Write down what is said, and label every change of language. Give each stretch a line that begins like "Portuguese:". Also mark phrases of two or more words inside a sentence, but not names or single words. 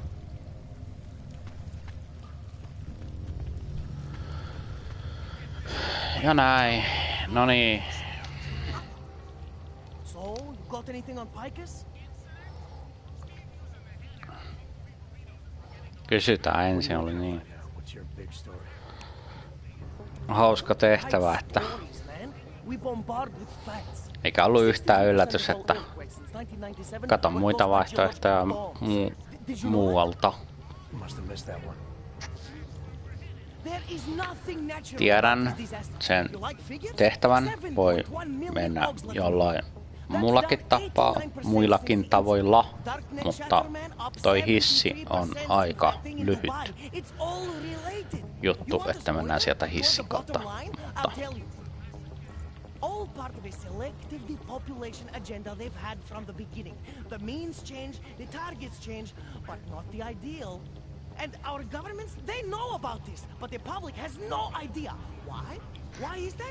Finnish: Ja näin. No niin.
English: So, you got anything on Picus?
Finnish: Kysytään ensin, oli niin. Hauska tehtävä, että eikä ollut yhtään yllätys, että katon muita vaihtoehtoja muualta. Tiedän sen tehtävän, voi mennä jollain muillakin tavoilla, mutta toi hissi on aika lyhyt juttu, että mennään sieltä hissin kautta.
English: All part of a selective depopulation agenda they've had from the beginning. The means change, the targets change, but not the ideal. And our governments, they know about this, but the public has no idea. Why? Why is that?